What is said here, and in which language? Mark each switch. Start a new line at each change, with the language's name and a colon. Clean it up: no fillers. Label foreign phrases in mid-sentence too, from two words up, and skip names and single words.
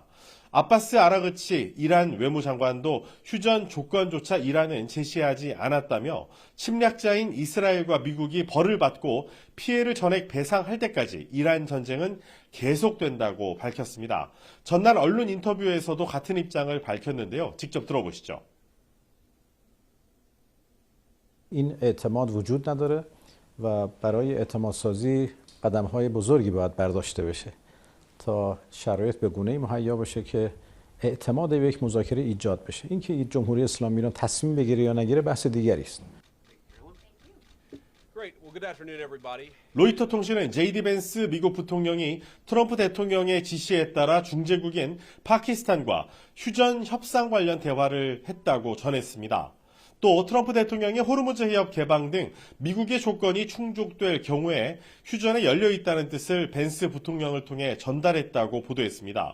Korean: 아바스 아라그치 이란 외무장관도 휴전 조건조차 이란은 제시하지 않았다며 침략자인 이스라엘과 미국이 벌을 받고 피해를 전액 배상할 때까지 이란 전쟁은 계속된다고 밝혔습니다. 전날 언론 인터뷰에서도 같은 입장을 밝혔는데요. 직접 들어보시죠.
Persian: این اعتماد وجود نداره و برای اعتمادسازی قدم‌های بزرگی باید برداشته بشه تا شرایط به گونه‌ای مهیا بشه که اعتماد به یک مذاکره ایجاد بشه. اینکه جمهوری اسلامی ایران تصمیم بگیره یا نگیره بحث دیگری است.
Korean: 로이터 통신은 제이디 벤스 미국 부통령이 트럼프 대통령의 지시에 따라 중재국인 파키스탄과 휴전 협상 관련 대화를 했다고 전했습니다. 또 트럼프 대통령이 호르무즈 해협 개방 등 미국의 조건이 충족될 경우에 휴전에 열려있다는 뜻을 벤스 부통령을 통해 전달했다고 보도했습니다.